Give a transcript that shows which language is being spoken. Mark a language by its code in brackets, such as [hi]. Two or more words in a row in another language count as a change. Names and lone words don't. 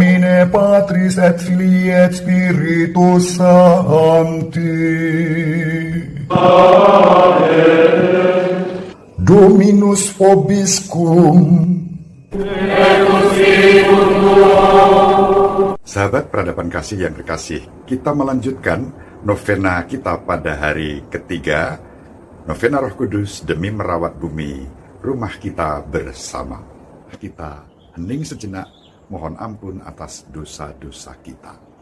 [la] nomine Patris et Filii et Spiritus Sancti. Dominus vobiscum. [id] Sahabat peradaban kasih yang terkasih, kita melanjutkan novena kita pada hari ketiga, novena Roh Kudus demi merawat bumi, rumah kita bersama. Kita hening sejenak, mohon ampun atas dosa-dosa kita.